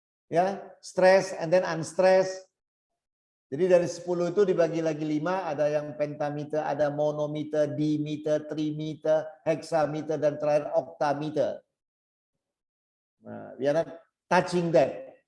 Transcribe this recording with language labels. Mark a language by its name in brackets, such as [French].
[English] Ya, stress and then unstressed. [Indonesian] Jadi dari 10 itu dibagi lagi 5, ada yang pentameter, ada monometer, dimeter, trimeter, hexameter, dan terakhir oktameter. [English] Nah, we are not touching that.